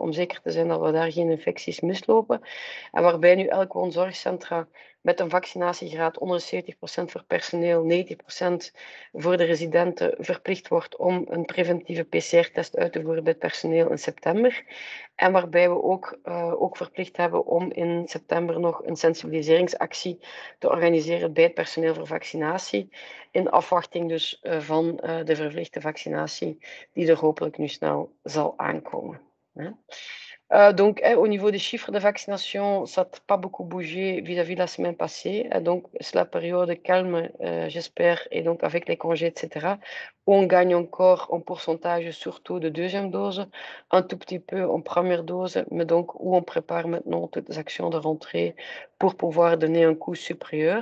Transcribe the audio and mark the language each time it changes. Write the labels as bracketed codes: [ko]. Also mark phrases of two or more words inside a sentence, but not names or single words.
[nl] Om zeker te zijn dat we daar geen infecties mislopen. En waarbij nu elk woonzorgcentra met een vaccinatiegraad onder de 70% voor personeel, 90% voor de residenten verplicht wordt om een preventieve PCR-test uit te voeren bij het personeel in september. En waarbij we ook verplicht hebben om in september nog een sensibiliseringsactie te organiseren bij het personeel voor vaccinatie. In afwachting dus van de verplichte vaccinatie die er hopelijk nu snel zal aankomen. [fr] Donc, au niveau des chiffres de vaccination, ça n'a pas beaucoup bougé vis-à-vis de la semaine passée. Donc, c'est la période calme, j'espère, et donc avec les congés, etc., où on gagne encore en pourcentage, surtout de deuxième dose, un tout petit peu en première dose, mais donc où on prépare maintenant toutes les actions de rentrée pour pouvoir donner un coup supérieur.